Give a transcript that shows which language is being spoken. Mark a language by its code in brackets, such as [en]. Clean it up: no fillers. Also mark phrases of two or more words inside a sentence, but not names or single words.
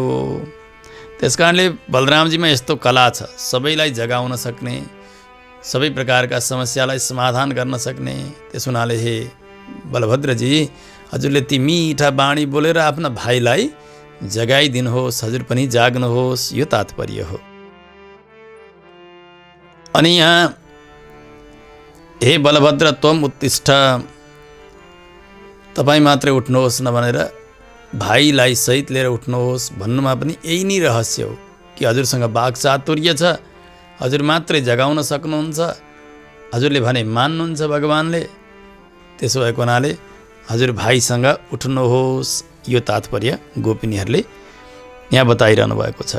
[ne] त्यसकारणले बलरामजीमा यस्तो कला छ, सबैलाई जगाउन सक्ने, सबै प्रकारका समस्यालाई समाधान गर्न सक्ने। त्यस हुनाले हे बलभद्रजी, हजुरले ती मिठा बाणी बोलेर आफ्ना भाइलाई जगाइदिनुहोस्, हजुर पनि जाग्नुहोस्, यो तात्पर्य हो। अनि यहाँ [sa] हे बलभद्र त्वम उत्तिष्ठ, [ne] तपाईँ मात्रै उठ्नुहोस् नभनेर भाइलाई सहित लिएर उठ्नुहोस् भन्नुमा पनि यही नै रहस्य हो कि हजुरसँग वाक्चातुर्य छ, हजुर मात्रै जगाउन सक्नुहुन्छ, हजुरले भने मान्नुहुन्छ भगवानले। त्यसो भएको हुनाले हजुर भाइसँग उठ्नुहोस्, यो तात्पर्य गोपिनीहरूले यहाँ बताइरहनु भएको छ।